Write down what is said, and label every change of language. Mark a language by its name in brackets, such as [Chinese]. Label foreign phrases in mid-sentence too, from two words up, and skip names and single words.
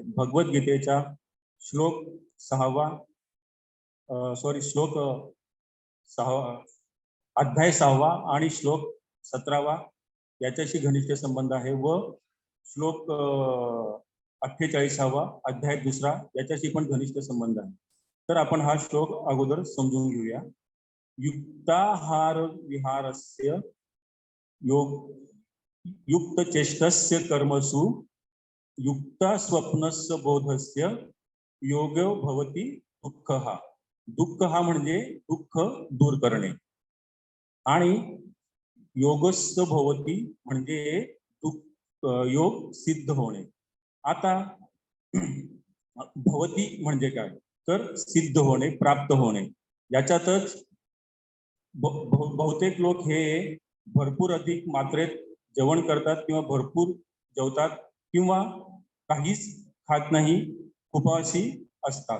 [Marathi] भगवद्गीतेच्या श्लोक 6 अध्याय 6 आणि श्लोक 17 याच्याशी घनिष्ठ संबंध आहे व श्लोक 48 अध्याय 2 याच्याशी पण घनिष्ठ संबंध आहे. तर आपण हा श्लोक अगोदर समजून घेऊया. [Sanskrit] युक्ताहार विहारस्य युक्त चेष्टस्य कर्मसु युक्ता स्वप्नस्य बोधस्य योगो भवति दुःखः. [Marathi] दुःखः म्हणजे दुःख दूर करणे आणि [Sanskrit] योगस्य भवति [Marathi] म्हणजे योग सिद्ध होणे. आता भवति म्हणजे काय तर सिद्ध होणे, प्राप्त होणे. याच्यातच बहुतेक लोक हे भरपूर अधिक मात्रेत जेवण करतात किंवा भरपूर जेवतात किंवा काहीच खात नाही, उपाशी असतात.